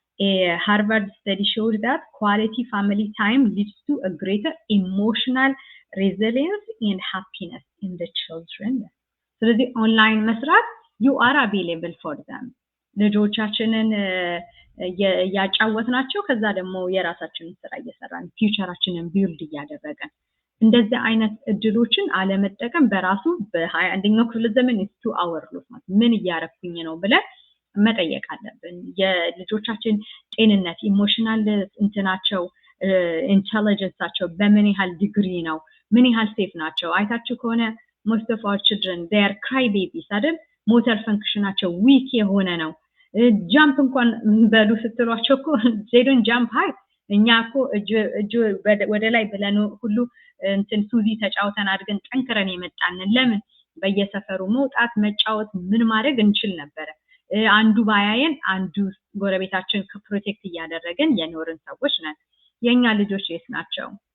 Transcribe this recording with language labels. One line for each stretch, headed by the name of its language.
English: A Harvard study showed that quality family time leads to a greater emotional resilience and happiness in the children.
Amharic: ስለዚህ ኦንላይን መስራት
English: you are available for them.
Amharic: ልጆቻችንን ያጫወትናቸው ከዛ ደግሞ የራሳችንን ስራ እየሰራን ፊውቸራችንን ቢልድ እያደረገን እንደዚህ አይነት እድሎችን አለመጠቀም በራሱ በ21ኛው ክፍለ ዘመን
English: is to our loss
Amharic: ማለት ምን እያረኩኝ ነው ብለን መጠየቅ አለብን። የልጆቻችን ጤንነት ኢሞሽናል እንትናቸው ኢንተለጀንሳቸው በምን ያህል ዲግሪ ነው? ምን ያህል ሴፍ ናቸው? አይታችሁ ከሆነ
English: most of our children they are cry babies
Amharic: አይደል? ሞተር ፈንክሽናቸው ዊክ የሆነ ነው። ጃምፕ እንኳን በሉ ስትሏቸው እኮ
English: they don't jump high።
Amharic: እኛ እኮ እጅ ወደ ላይ ብለን ሁሉ እንትን ሱዚ ተጫውተን አድርገን ጠንክረን የመጣንን ለምን በየሰፈሩ መውጣት መጫወት ምን ማድረግ እንችል ነበር። አንዱ ባያየን አንዱ ጎረቤታችን ፕሮቴክት እያደረገን የኖርን ሰዎች ነን። የኛ ልጆች የት ናቸው?